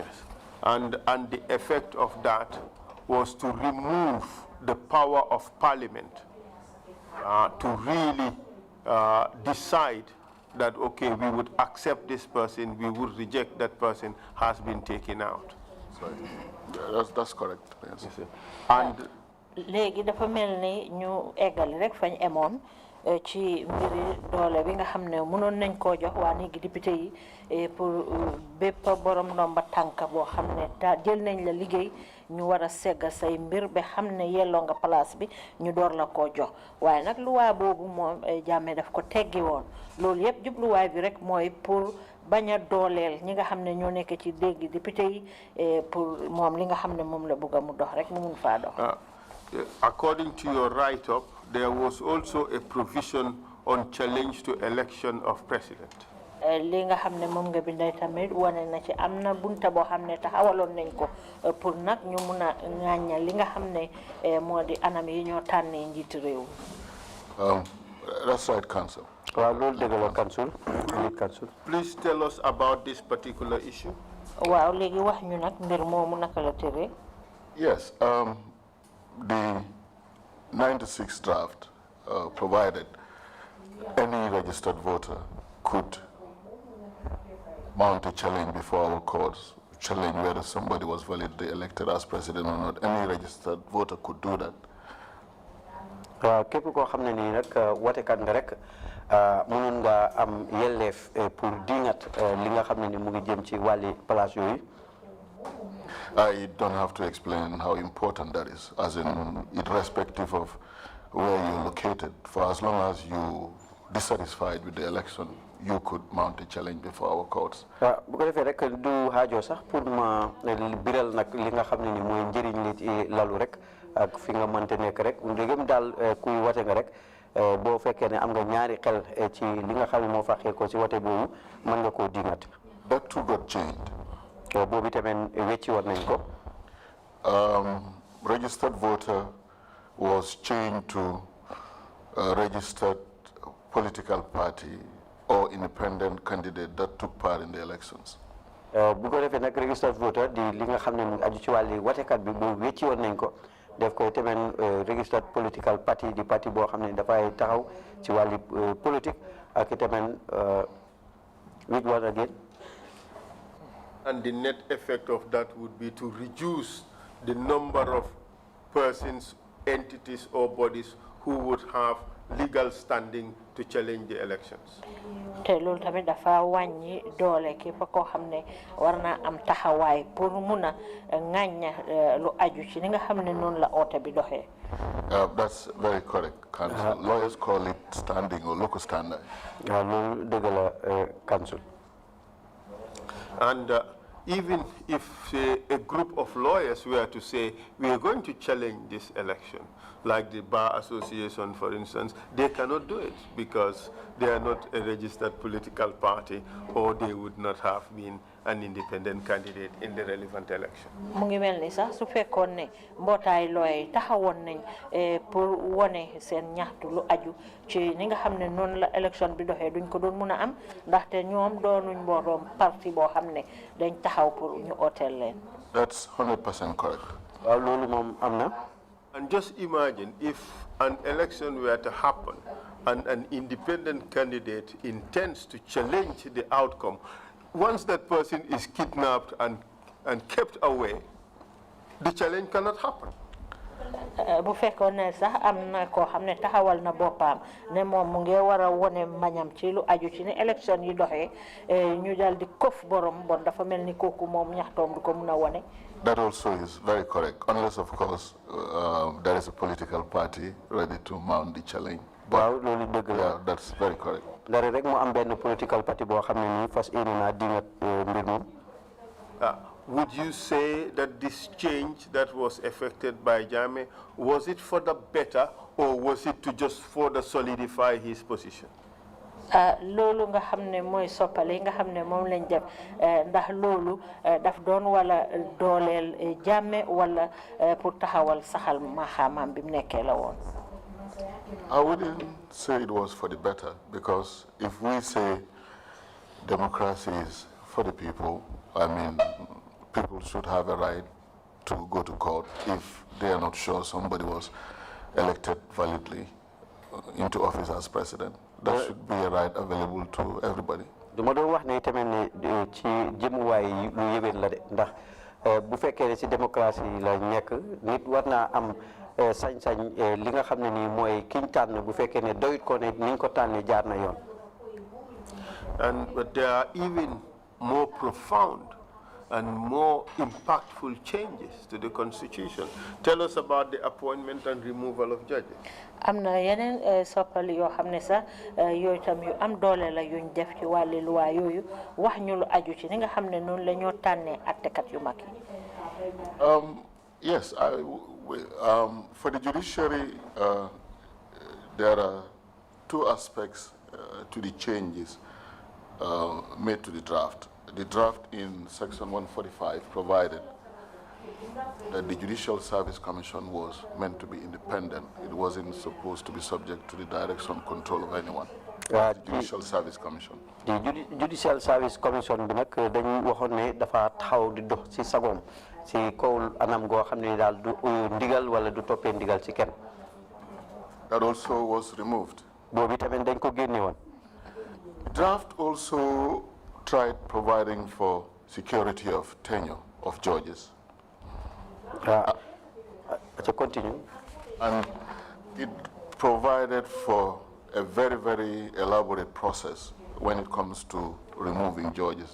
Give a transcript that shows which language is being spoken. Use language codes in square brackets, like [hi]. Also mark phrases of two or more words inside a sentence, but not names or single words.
[en] And the effect of that was to remove the power of Parliament to really decide that, okay, we would accept this person, we would reject that person, has been taken out. Sorry. Yeah, that's correct. Yes. Yes, and [wo] léegi dafa mel ni ñu eggal rek fañ emoon ci mbiri doole bi nga xam ne mënoon nañ koo jox waa néegi député yi pour bépp borom ndomba tànk boo xam ne jël nañ la liggéey ñu war a segga say mbir ba xam ne yelloo nga place bi ñu door la koo jox waaye nag luwaa boobu moom Jammeh daf ko teggi woon loolu yëpp jubluwaay bi rek mooy pour bañ a dooleel ñi nga xam ne ñoo nekk ci dégg député yi pour moom li nga xam ne moom la bëgg a mu dox rek mu mun faa dox. [en] According to your write-up, there was also a provision on challenge to election of president. [wo] li nga xam ne moom nga binday tamit wane na ci am na bunta boo xam ne taxawaloon nañ ko pour nag ñu mun a ŋàññal li nga xam ne moo di anam yi ñoo tànnee njiitu réew. [en] That's right, Council. Council. Please tell us about this particular issue. [wo] waaw léegi wax ñu nag mbir moomu naka la tëree. [en] Yes. The 96 draft provided any registered voter could mount a challenge before our courts, challenge whether somebody was validly elected as president or not. Any registered voter could do that. [wo] képp koo xam ne nii nag watekat nga rek mënoon nga am yelleef pour dingat li nga xam ne ni mu ngi jëm ci wàlli place yooyu. [en] I don't have to explain how important that is, as in irrespective of where you're located. For as long as you're dissatisfied with the election, you could mount a challenge before our courts. [wo] bu ko defee rek du haajo sax pour ma biral nag li nga xam ne ni mooy njëriñ li ci lalu rek ak fi nga mënte nekk rek ndegem daal kuy wate nga rek boo fekkee ne am nga ñaari xel ci li nga xam ne moo faxee ko ci wate boobu mën nga koo dingat. [en] That too got changed. [wo] boobu tamit wecci woon nañ ko. [en] Registered voter was changed to a registered political party or independent candidate that took part in the elections. [wo] bu ko defee nag [en] registered voter [wo] di li nga xam ne mu ngi aju ci wàlli watekat bi boobu wecci woon nañ ko def ko tamit [en] registered political party [wo] di parti boo xam ne dafay taxaw ci wàlli politique ak tamit [en] which one again. And the net effect of that would be to reduce the number of persons, entities, or bodies who would have legal standing to challenge the elections. [wo] te loolu tamit dafa wàññi doole képp koo xam ne war naa am taxawaay pour mun a ŋàñña lu aju ci ni nga xam ne noonu la oote bi doxee. [en] That's very correct, Council. Lawyers call it standing or local standard. [wo] loolu dëgg la Council. [en] And even if, say, a group of lawyers were to say, we are going to challenge this election, like the Bar Association, for instance, they cannot do it because they are not a registered political party or they would not have been an independent candidate in the relevant election. [wo] mu ngi mel ni sax su fekkoon ne mbootaay looy taxawoon nañ pour wone seen ñaxtu lu aju ci ni nga xam ne noonu la élection bi doxee duñ ko doon mun a am ndaxte ñoom doonuñ mbootoom parti boo xam ne dañ taxaw pour ñu ooteel leen. [en] That's 100% correct. [wo] waaw loolu moom am na. [en] And just imagine if an election were to happen and an independent candidate intends to challenge the outcome. Once that person is kidnapped and kept away, the challenge cannot happen. [wo] bu fekkoon ne sax am na koo xam ne taxawal na boppam ne moom mu ngi war a wone mbañam ci lu aju ci ne élection yi doxee ñu dal di kof borom bon dafa mel ni kooku moom ñaxtoom du ko mun a wone. [en] That also is very correct, unless of course there is a political party ready to mount the challenge. [wo] waaw loolu dëgg la. [en] Yeah, that's very correct. [wo] dara rek mu am benn [en] political party [wo] boo xam ne nii fas yéene naa dingat mbir moom. [en] Would you say that this change that was effected by Jammeh, was it for the better or was it to just further solidify his position? [wo] loolu nga xam ne mooy soppali nga xam ne moom lañ def ndax loolu daf doon wala dooleel Jammeh wala pour taxawal saxal maxaamaam bi mu nekkee la woon. [en] I wouldn't say it was for the better, because if we say democracy is for the people, I mean, people should have a right to go to court if they are not sure somebody was elected validly into office as president. That should be a right available to everybody. [wo] dama doon wax ne tamit ne ci jëmuwaay yi lu yëwén la de ndax bu fekkee ne ci démocratie la nekk nit war naa am sañ-sañ li nga xam ne nii mooy kiñ tànn bu fekkee ne doyut ko ne niñ ko tànnee jaar na yoon. [en] But there are even more profound and more impactful changes to the Constitution. Tell us about the appointment and removal of judges. [wo] am na yeneen soppali yoo xam ne sax yooyu tam yu am doole la yuñ def ci wàllu luwaa yooyu wax ñu lu aju ci ni nga xam ne noonu la ñoo tànnee attekat yu mag yi. [en] Yes, for the judiciary, there are two aspects to the changes made to the draft. The draft in Section 145 provided that the Judicial Service Commission was meant to be independent. It wasn't supposed to be subject to the direction control of anyone. The Judicial Service Commission. [wo] The Judicial Service Commission bi nag dañu waxoon ne dafa taxaw di dox ci sagoom ci kaw anam goo xam ne daal du ndigal wala du toppee ndigal ci kenn. [en] That also was removed. [wo] boobu tamit dañ ko génne woon. [en] The draft also tried providing for security of tenure of judges. To continue. And it provided for a very, very elaborate process when it comes to removing judges.